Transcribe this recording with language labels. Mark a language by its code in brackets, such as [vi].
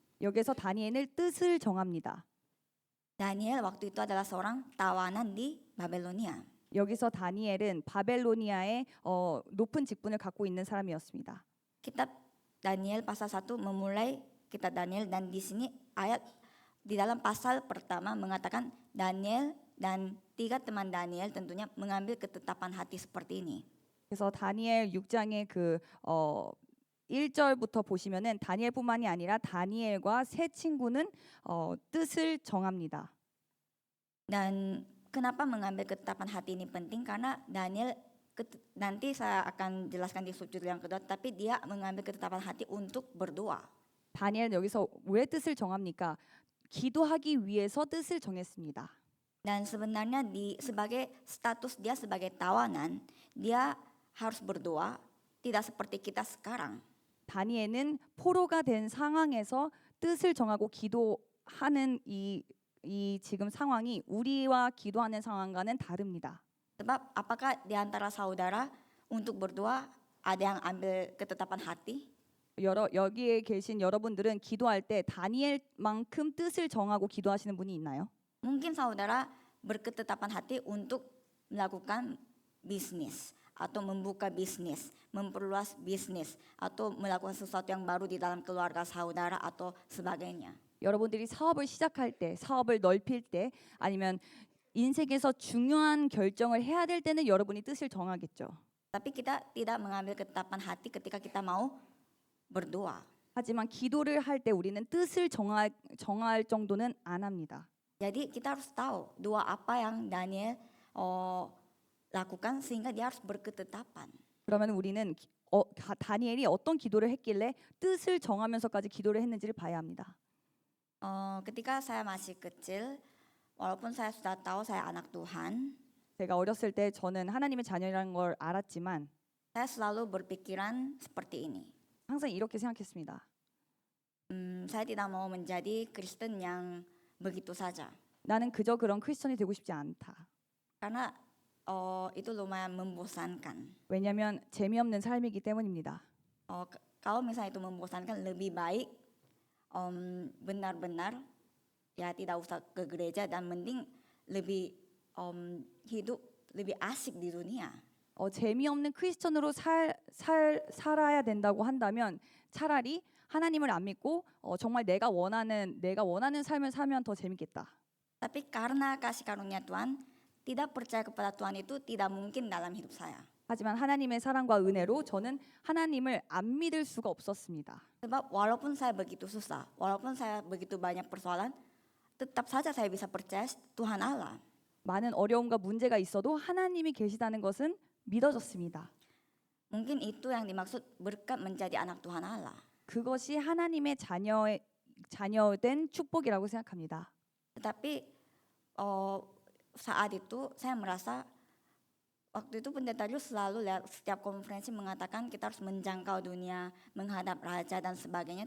[ko] 여기서 다니엘은 뜻을 정합니다. [id] Daniel waktu itu adalah seorang tawanan di Babelonia. [ko] 여기서 다니엘은 바벨로니아의 높은 직분을 갖고 있는 사람이었습니다. [id] Kitab Daniel pasal 1 memulai kitab Daniel dan di sini ayat di dalam pasal pertama mengatakan Daniel dan 3 teman Daniel tentunya mengambil ketetapan hati seperti ini. [ko] 그래서 다니엘 6장의 1절부터 보시면은 다니엘뿐만이 아니라 다니엘과 세 친구는 뜻을 정합니다. [id] Dan kenapa mengambil ketetapan hati ini penting? Karena Daniel nanti saya akan jelaskan di subjudul yang kedua, tapi dia mengambil ketetapan hati untuk berdoa. [ko] 다니엘은 여기서 왜 뜻을 정합니까? 기도하기 위해서 뜻을 정했습니다. [id] Dan sebenarnya sebagai status dia sebagai tawanan, dia harus berdoa tidak seperti kita sekarang. [ko] 다니엘은 포로가 된 상황에서 뜻을 정하고 기도하는 이 지금 상황이 우리와 기도하는 상황과는 다릅니다. [id] Sebab apakah di antara saudara untuk berdoa ada yang ambil ketetapan hati? [ko] 여기에 계신 여러분들은 기도할 때 다니엘만큼 뜻을 정하고 기도하시는 분이 있나요? [id] Mungkin saudara berketetapan hati untuk melakukan bisnis atau membuka bisnis, memperluas bisnis atau melakukan sesuatu yang baru di dalam keluarga saudara atau sebagainya. [ko] 여러분들이 사업을 시작할 때, 사업을 넓힐 때, 아니면 인생에서 중요한 결정을 해야 될 때는 여러분이 뜻을 정하겠죠. [id] Tapi kita tidak mengambil ketetapan hati ketika kita mau berdoa. [ko] 하지만 기도를 할 때 우리는 뜻을 정할 정도는 안 합니다. [id] Jadi kita harus tahu doa apa yang Daniel lakukan sehingga dia harus berketetapan. [ko] 그러면 우리는 다니엘이 어떤 기도를 했길래 뜻을 정하면서까지 기도를 했는지를 봐야 합니다. [id] Ketika saya masih kecil, walaupun saya sudah tahu saya anak Tuhan, [ko] 제가 어렸을 때 저는 하나님의 자녀라는 걸 알았지만 [id] saya selalu berpikiran seperti ini. [ko] 항상 이렇게 생각했습니다. [id] Saya tidak mau menjadi Kristen yang begitu saja. [ko] 나는 그저 그런 크리스천이 되고 싶지 않다. [id] Karena itu lumayan membosankan. [ko] 왜냐하면 재미없는 삶이기 때문입니다. [id] Kalau misalnya itu membosankan, lebih baik benar-benar ya tidak usah ke gereja dan mending lebih hidup lebih asik di dunia. [ko] 재미없는 크리스천으로 살아야 된다고 한다면 차라리 하나님을 안 믿고 정말 내가 원하는 삶을 살면 더 재밌겠다. [id] Tapi karena kasih karunia Tuhan, tidak percaya kepada Tuhan itu tidak mungkin dalam hidup saya. [ko] 하지만 하나님의 사랑과 은혜로 저는 하나님을 안 믿을 수가 없었습니다. [id] Sebab walaupun saya begitu susah, walaupun saya begitu banyak persoalan, tetap saja saya bisa percaya Tuhan Allah. [ko] 많은 어려움과 문제가 있어도 하나님이 계시다는 것은 믿어졌습니다. [id] Mungkin itu yang dimaksud berkat menjadi anak Tuhan Allah. [ko] 그것이 하나님의 자녀된 축복이라고 생각합니다. [id] Tetapi saat itu saya merasa waktu itu pendeta Jules selalu lihat setiap konferensi mengatakan kita harus menjangkau dunia, menghadap raja dan sebagainya.